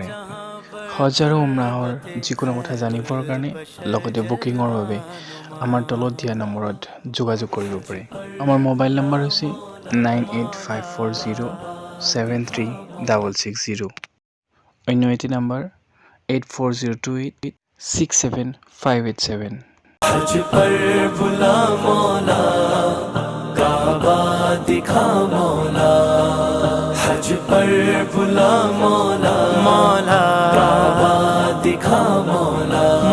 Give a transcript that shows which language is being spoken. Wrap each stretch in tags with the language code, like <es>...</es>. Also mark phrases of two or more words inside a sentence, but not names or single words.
<as>হজ আৰু উমৰাহৰ যিকোনো কথা জানিবৰ কাৰণে লগতে বুকিঙৰ বাবে আমাৰ তলত দিয়া নম্বৰত যোগাযোগ কৰিব পাৰে। আমাৰ মোবাইল নম্বৰ হৈছে 9854073660। অন্য এটি নম্বৰ 8402867587।</as> <hi>हज पर बुला मौला काबा दिखा मौला। हज पर बुला मौला काबा दिखा मौला।</hi>